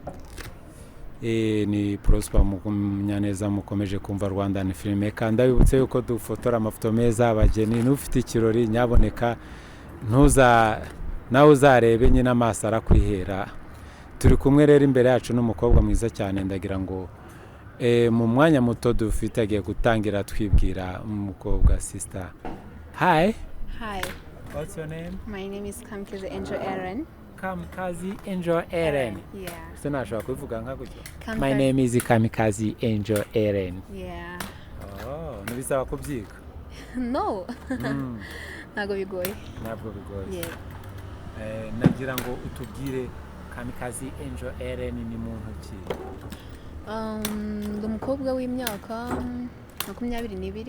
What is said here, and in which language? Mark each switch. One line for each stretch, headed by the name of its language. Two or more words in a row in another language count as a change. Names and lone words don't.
Kinyarwanda: Ni Prosper Munyaneza mukomeje kumva Rwanda ni filime kandi abibutse yuko dufotora amafoto meza abageni n'ufite ikirori nyaboneka nawe uzarebe nyine amaso arakwihera. Turi kumwe rero imbere yacu n'umukobwa mwiza cyane ndagira ngo mu mwanya muto dufite agiye gutangira twibwira umukobwa sister.
English: Hi. What's your name? My name is Kamikaze Angel Aaron. Kamikaze Angel Aaron. Yeah.
Kinyarwanda: Sinashobora kubivuga nka gutyo.
English: My name is Kamikaze Angel Aaron. Yeah.
Kinyarwanda: Nibisaba kubyiga? No. Ntabwo bigoye.
English: Yeah.
Kinyarwanda: Nagira ngo utubwire Kamikaze Angel Aaron ni muntu ki? Ndi umukobwa w'imyaka 22.